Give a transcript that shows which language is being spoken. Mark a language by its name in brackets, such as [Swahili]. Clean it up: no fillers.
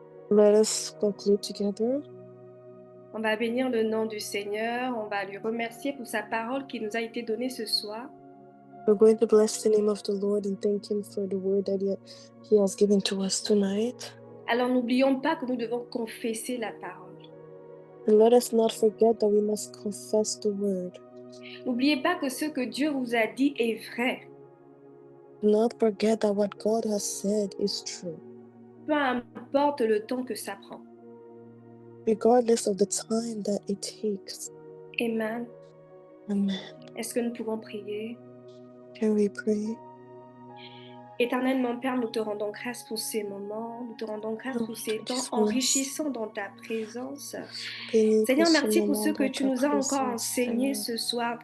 [English] Let us conclude together. [French] On va bénir le nom du Seigneur, on va lui remercier pour sa parole qui nous a été donnée ce soir. [English] We're going to bless the name of the Lord and thank Him for the word that He has given to us tonight. [French] Alors n'oublions pas que nous devons confesser la parole. [English] And let us not forget that we must confess the word. [French] N'oubliez pas que ce que Dieu vous a dit est vrai. [English] Do not forget that what God has said is true. [French] Peu importe le temps que ça prend. [English] Regardless of the time that it takes. Amen. Amen. [French] Est-ce que nous pouvons prier? [English] Can we pray? [French] Éternel mon Père, nous te rendons grâce pour ces moments, nous te rendons grâce pour ces temps enrichissants dans ta présence. Seigneur, merci pour ce que tu nous as encore enseigné ce soir.